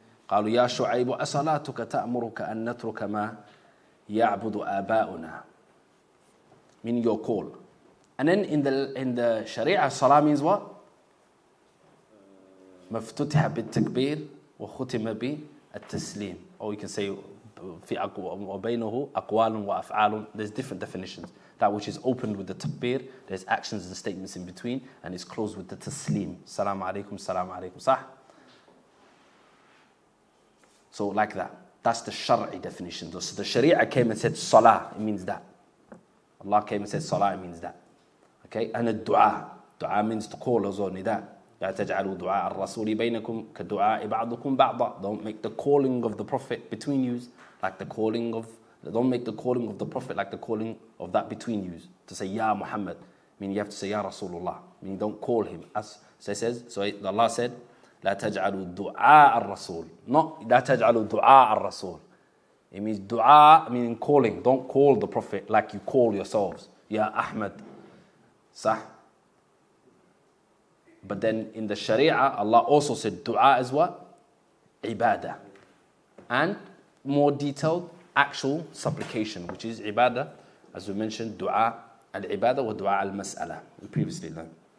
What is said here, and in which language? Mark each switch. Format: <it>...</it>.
<ar>قالوا يا شعيب أصلاتك تأمرك أن نترك ما يعبد آباؤنا.</ar> <en>Meaning your call. And then in the Sharia, Salah means what?</en> <ar>مفتوتح بالتكبير وختم بالتسليم.</ar> <en>Or you can say</en> <ar>وبينه أقوال وأفعال.</ar> <en>There's different definitions. That which is opened with the takbir, there's actions and statements in between, and it's closed with the taslim.</en> <ar>Salaam alaikum, salaam alaikum. Sah?</ar> <en>So like that. That's the Shar'i definition. So the Sharia came and said Salah, it means that. Allah came and said Salah, it means that. Okay? And a dua. Dua means to call as well, nida.</en> <ar>لا تجعلوا دعاء الرسول بينكم كدعاء بعضكم بعضا.</ar> <en>Don't make the calling of the Prophet between you like the calling of, don't make the calling of the Prophet like the calling of that between you. To say Ya Muhammad, meaning you have to say Ya Rasulullah. Meaning don't call him. As so it says, so Allah said,</en> <ar>لا تجعلوا دعاء الرسول. Not لا تجعلوا دعاء الرسول.</ar> <en>It means dua meaning calling. Don't call the Prophet like you call yourselves. Ya Ahmad. Sah? But then in the Sharia, Allah also said dua is what? Ibadah. And more detailed, actual supplication, which is ibadah, as we mentioned, dua al-ibadah wa dua al-mas'ala. We previously learned.</en>